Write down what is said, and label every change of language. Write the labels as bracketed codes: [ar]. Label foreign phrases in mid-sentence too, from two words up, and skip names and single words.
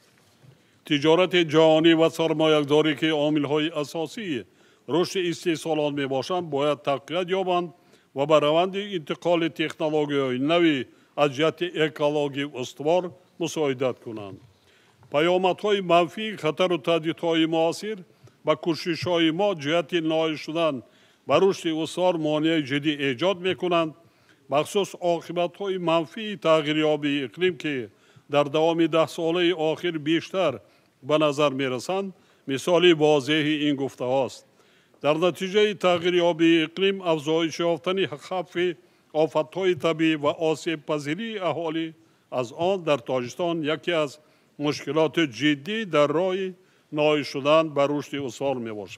[tg] тиҷорати ҷаҳонӣ ва сармоягузорӣ ки омилҳои асосии рушди истеҳсолот мебошанд бояд тақвият ёбанд ва ба раванди интиқоли технологияҳои нави аз ҷиҳати экологӣ устувор мусоидат кунанд. паёмадҳои манфии хатару таҳдидҳои муосир ба кӯшишҳои мо ҷиҳати ноил шудан ба рушди устувор монеаи ҷиддӣ эҷод мекунанд, махсус оқибатҳои манфии тағйирёбии иқлим ки дар давоми 10 солаи охир бештар ба назар мерасанд мисоли возеҳи ин гуфтаҳост. дар натиҷаи тағйирёбии иқлим афзоиш ёфтани хатари офатҳои табиӣ ва осебпазирии аҳолӣ аз он дар Тоҷикистон яке аз мушкилоти ҷиддӣ дар роҳи ноил шудан ба рушди устувор мебошад.